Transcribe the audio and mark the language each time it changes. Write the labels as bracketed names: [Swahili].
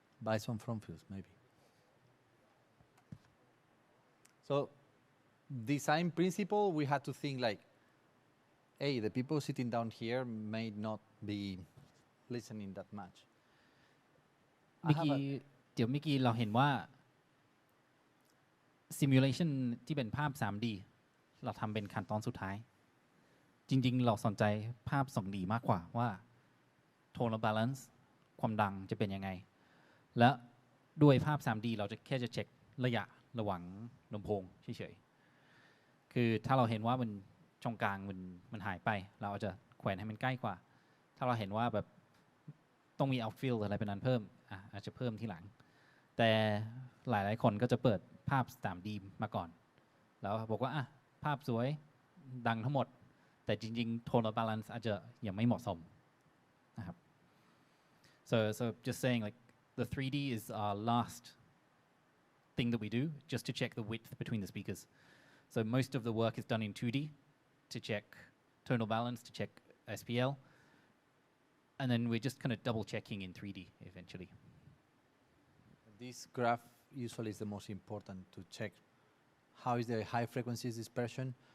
[English] Buy some front fills, maybe. So, design principle, we had to think like, hey, the people sitting down here may not be listening that much. [Thai] เมื่อกี้เราเห็นว่า simulation ที่เป็นภาพ 3D เราทำเป็นขั้นตอนสุดท้าย จริงๆ เราสนใจภาพ 2D มากกว่าว่า tonal balance ความดังจะเป็นยังไง และด้วยภาพ 3D เราจะแค่จะเช็คระยะระหว่างลำโพงเฉยๆ คือถ้าเราเห็นว่ามันช่องกลางมันหายไป เราอาจจะแขวนให้มันใกล้กว่า ถ้าเราเห็นว่าแบบ ต้องมี outfield อะไรเป็นนั้นเพิ่มอาจจะเพิ่มทีหลัง แต่หลายๆคนก็จะเปิดภาพ 3D มาก่อน แล้วบอกว่าภาพสวยดังทั้งหมด แต่จริงๆ tonal balance อาจจะยังไม่เหมาะสมนะครับ [English] so just saying like the 3D is our last thing that we do just to check the width between the speakers. So most of the work is done in 2D to check tonal balance, to check SPL. And then we're just kind of double checking in 3D eventually. This graph usually is the most important to check how is the high frequencies dispersion.